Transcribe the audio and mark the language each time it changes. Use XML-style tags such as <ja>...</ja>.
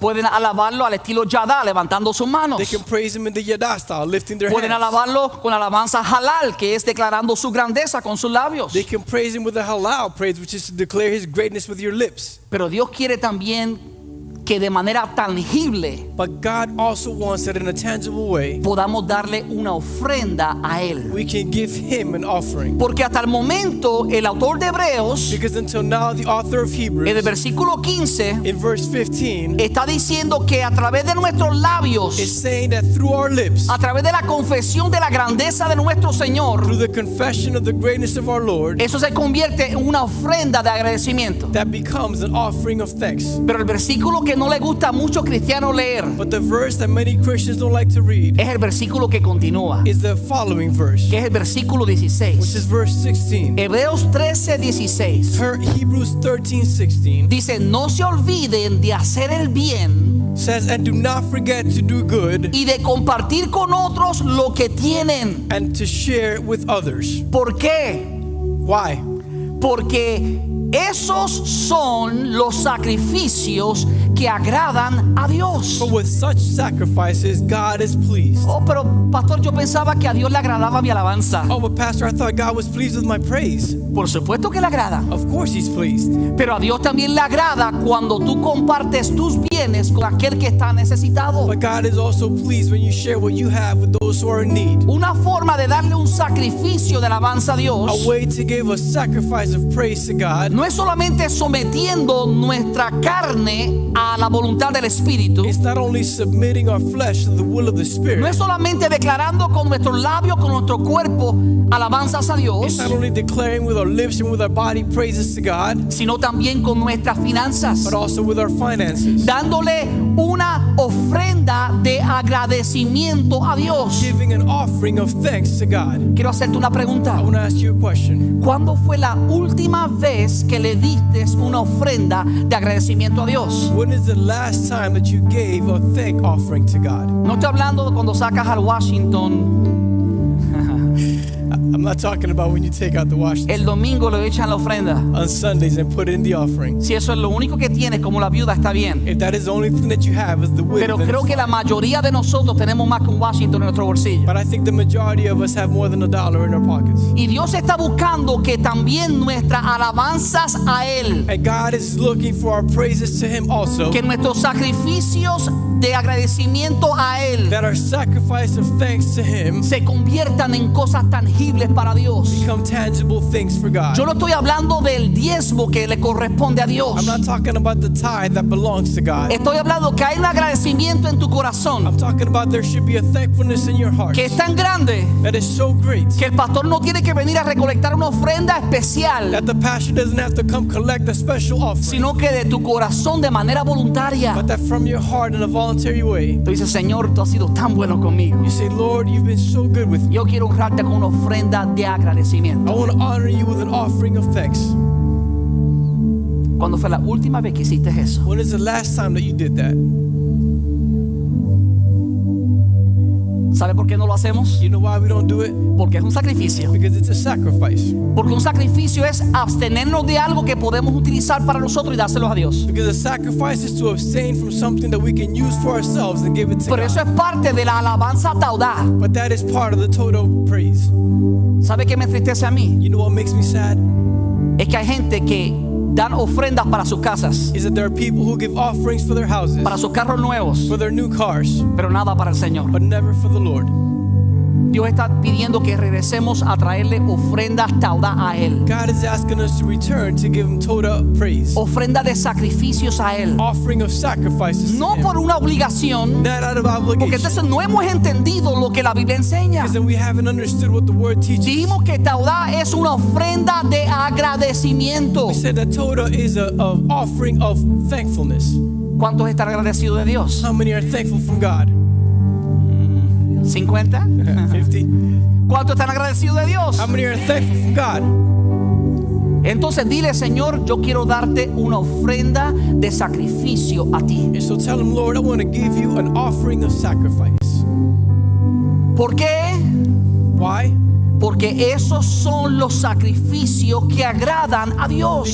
<es>Pueden alabarlo al estilo Yadá, levantando sus manos.</es> <en>They can praise Him in the Yada style, lifting their</en> <es>Pueden</es> <en>hands.</en> <es>alabarlo con alabanza halal, que es declarando su grandeza con sus labios.</es> <en>They can praise Him with a halal praise, which is to declare His greatness with your lips.</en> <es>Pero Dios quiere también que de manera tangible</es> <en>But God also wants that in a tangible way,</en> <es>podamos darle una ofrenda a Él.</es> <en>we can give Him an offering.</en> <es>Porque hasta el momento el autor de Hebreos,</es> <en>Because until now, the author of</en> <es>en el</es> <en>Hebrews,</en> <es>versículo 15,</es> <en>in verse 15,</en> <es>está diciendo que a través de nuestros labios,</es> <en>is saying that through our lips,</en> <es>a través de la confesión de la grandeza de nuestro Señor,</es> <en>through the confession of the greatness of our Lord,</en> <es>eso se convierte en una ofrenda de agradecimiento.</es> <en>that becomes an offering of thanks.</en> <es>Pero el versículo que no le gusta a muchos cristianos leer</es> <en>But the verse that many Christians don't like to read</en> <es>es el versículo que continúa,</es> <en>is the following verse,</en> <es>que es el versículo</es> <en>which</en> <es>16.</es> <en>is verse 16.</en> <es>Hebreos 13:16</es> <en>Hebrews 13:16</en> <es>dice: no se olviden de hacer el bien</es> <en>says, "And do not forget to do good</en> <es>y de compartir con otros lo que tienen.</es> <en>and to share with others."</en> <es>¿Por qué?</es> <en>Why?</en> <es>Porque esos son los sacrificios que agradan a Dios.</es> <en>For with such sacrifices, God is pleased.</en> <es>Oh, pero pastor, yo pensaba que a Dios le agradaba mi alabanza.</es> <en>Oh, but Pastor, I thought God was pleased with my praise.</en> <es>Por supuesto que le agrada.</es> <en>Of course He's pleased.</en> <es>Pero a Dios también le agrada cuando tú compartes tus bienes con aquel que está necesitado.</es> <en>But God is also pleased when you share what you have with those who are in need.</en> <es>Una forma de darle un sacrificio de alabanza a Dios</es> <en>A way to give a sacrifice of praise to God</en> <es>no es solamente sometiendo nuestra carne a la voluntad del Espíritu.</es> <en>is not only submitting our flesh to the will of the</en> <es>No</es> <en>Spirit.</en> <es>es solamente declarando con nuestros labios, con nuestro cuerpo, alabanzas a Dios,</es> <en>It's not only declaring with our lips and with our body praises to God,</en> <es>sino también con nuestras finanzas,</es> <en>but also with our finances.</en> <es>dándole una ofrenda de agradecimiento a Dios.</es> <en>Giving an offering of thanks to God.</en> <es>Quiero hacerte una pregunta.</es> <en>I want to ask you a question.</en> <es>¿Cuándo fue la última vez que le diste una ofrenda de agradecimiento a Dios?</es> <en>When is the last time that you gave a thank offering to God?</en> <es>No estoy hablando de cuando sacas al Washington,</es> <en>I'm not talking about when you take out the Washington</en> <es>el domingo le echan la ofrenda.</es> <en>on Sundays and put in the offering.</en> <es>Si eso es lo único que tienes como la viuda, está bien.</es> <en>If that is the only thing that you have is the</en> <es>Pero</es> <en>widow, then</en> <es>creo</es> <en>it's</en> <es>que la</es> <en>fine.</en> <es>mayoría de nosotros tenemos más que un Washington en nuestro bolsillo.</es> <en>But I think the majority of us have more than $1 in our pockets.</en> <es>Y Dios está buscando que también nuestras alabanzas a Él,</es> <en>And God is looking for our praises to Him also.</en> <es>que nuestros sacrificios de agradecimiento a Él</es> <en>That our sacrifice of thanks to Him</en> <es>se conviertan en cosas tangibles tangibles para Dios.</es> <en>become tangible things for God.</en> <es>Yo no estoy hablando del diezmo que le corresponde a Dios.</es> <en>I'm not talking about the tithe that belongs to God.</en> <es>Estoy hablando que hay un agradecimiento en tu corazón</es> <en>I'm talking about there should be a thankfulness in your heart</en> <es>que es tan grande</es> <en>that is so great</en> <es>que el pastor no tiene que venir a recolectar una ofrenda especial,</es> <en>that the pastor doesn't have to come collect a special offering,</en> <es>sino que de tu corazón de manera voluntaria.</es> <en>but that from your heart in a voluntary way,</en> <es>Tú dices, Señor, tú has sido tan bueno conmigo.</es> <en>you say, Lord, you've been so good with me.</en> <es>Yo quiero honrarte con una ofrenda de</es> <en>I</en> <es>agradecimiento.</es> <en>want to honor you with an offering of thanks.</en> <es>¿Cuándo fue la última vez que hiciste eso?</es> <en>When is the last time that you did that?</en> <es>¿Sabe por qué no lo hacemos?</es> <en>You know why we don't do it?</en> <es>Porque es un sacrificio.</es> <en>Because it's a sacrifice.</en> <es>Porque un sacrificio es abstenernos de algo que podemos utilizar para nosotros y dárselo a Dios.</es> <en>Because a sacrifice is to abstain from something that we can use for ourselves and give it to</en> <es>Pero eso</es> <en>God.</en> <es>es parte de la alabanza taudá.</es> <en>But that is part of the total praise.</en> <es>¿Sabe qué me entristece a mí?</es> <en>You know what makes me sad?</en> <es>Es que hay gente que dan ofrendas para sus casas,</es> <en>Is that there are people who give offerings for their houses,</en> <es>para sus carros nuevos,</es> <en>for their new cars,</en> <es>pero nada para el Señor.</es> <en>but never for the Lord.</en> <es>Dios está pidiendo que regresemos a traerle ofrendas taudá a Él.</es> <en>God is asking us to return to give Him total praise.</en> <es>Ofrenda de sacrificios a Él.</es> <en>Offering of sacrifices to</en> <es>No</es> <en>Him.</en> <es>por una obligación,</es> <en>Not out of</en> <es>porque</es> <en>obligation.</en> <es>entonces no hemos entendido lo que la Biblia enseña.</es> <en>Because then we haven't understood what the Word teaches.</en> <es>Dijimos que taudá es una ofrenda de agradecimiento.</es> <en>We said that total is a offering of thankfulness.</en> <es>¿Cuántos están agradecidos de Dios?</es> <en>How many are thankful from God?</en> <es>50.</es> <en>50.</en> <es>¿Cuántos están agradecidos de Dios?</es> <en>How many are thankful from God?</en> <es>Entonces dile, Señor, yo quiero darte una ofrenda de sacrificio a ti.</es> <en>And so tell Him, Lord, I want to give you an offering of sacrifice.</en> <es>¿Por qué?</es> <en>Why?</en> <es>Porque esos son los sacrificios que agradan a Dios.</es>